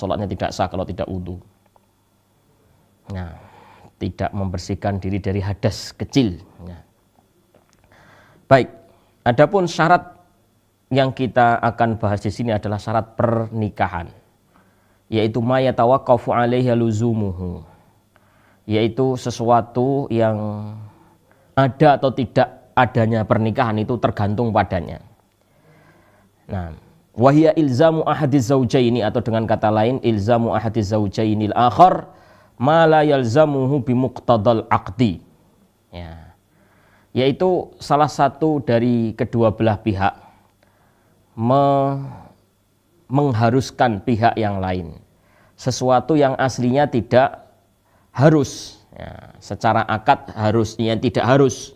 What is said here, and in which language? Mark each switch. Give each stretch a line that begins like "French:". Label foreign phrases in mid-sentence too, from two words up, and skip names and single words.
Indonesian: Sholatnya tidak sah kalau tidak wudu. Nah, tidak membersihkan diri dari hadas kecil. Ya. Baik, adapun syarat yang kita akan bahas di sini adalah syarat pernikahan, yaitu
Arabic: ما يتوقف عليه لزومه,
Indonesian: yaitu sesuatu yang ada atau tidak adanya pernikahan itu tergantung padanya. Nah,
Arabic: وهي إلزام أحد الزوجين,
Indonesian: atau dengan kata lain
Arabic: إلزام أحد الزوجين الآخر ما لا يلزمه بمقتضى العقد.
Indonesian: Ya. Yaitu salah satu dari kedua belah pihak mengharuskan pihak yang lain sesuatu yang aslinya tidak harus, ya, secara akad harusnya tidak harus.